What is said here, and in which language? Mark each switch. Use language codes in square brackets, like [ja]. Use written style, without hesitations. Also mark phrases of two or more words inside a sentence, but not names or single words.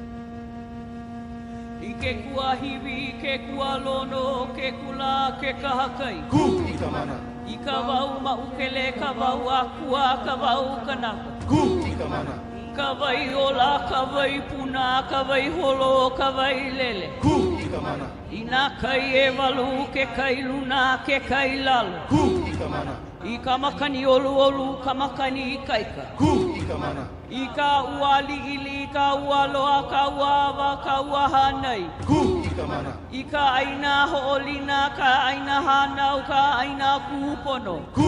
[haw] Kawai ola, kawai puna, kawai holo, kawai lele. Ina kai e walu, ke kai luna, ke kai lalo. I kamakani olu olu, kamakani ikaika. I ka uali ili, ka ualoa, ka uawa, ka uahanai. I ka aina hoolina, ka aina hanau, ka aina kupono.